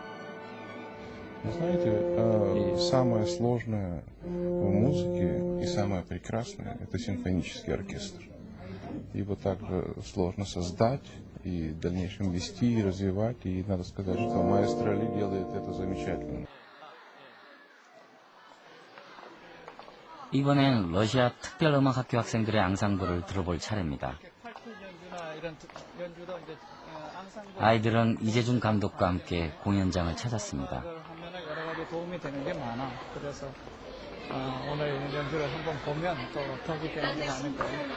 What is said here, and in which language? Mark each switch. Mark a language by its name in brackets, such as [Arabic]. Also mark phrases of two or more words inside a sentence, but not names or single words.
[Russian] Знаете, самое сложное в музыке и самое прекрасное — это симфонический оркестр. Его также сложно создать и в дальнейшем вести и развивать. И надо сказать, что маэстро Ли делает это замечательно. [Korean] 이번엔 러시아 특별음악학교 학생들의 앙상블을 들어볼 차례입니다. 아이들은 이재준 감독과 함께 공연장을 찾았습니다. 여러 가지 도움이 되는 게 많아. 그래서 오늘 연주를 한번 보면 또 덕이 되는 게 많을 거예요.